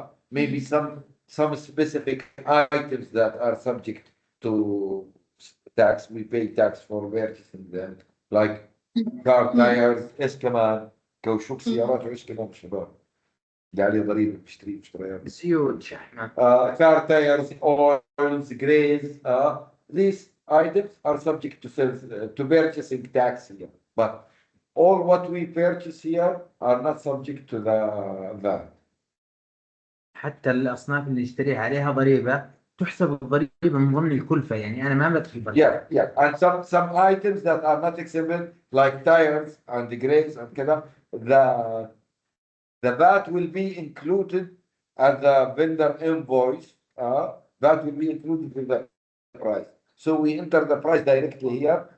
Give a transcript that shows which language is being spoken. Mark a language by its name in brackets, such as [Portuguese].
[English] Maybe some specific items that are subject to tax, we pay tax for purchasing them, like car tires، [Arabic] ايش كمان؟ كاوشوك سيارات، وايش كمان شباب؟ قاعد عليه ضريبة بشتري مشتريات. زيوت شحنة. [English] Car tires, oils, grains, these items are subject to sales, to purchasing tax here. But all what we purchase here are not subject to the VAT. [Arabic] حتى الأصناف اللي نشتريها عليها ضريبة تحسب الضريبة من ضمن الكلفة، يعني أنا ما بدفع ضريبة. [English] Yeah, yeah. And some items that are not exempt, like tires and the grains and كذا, the VAT will be included as the vendor invoice. That will be included in the price. So we enter the price directly here.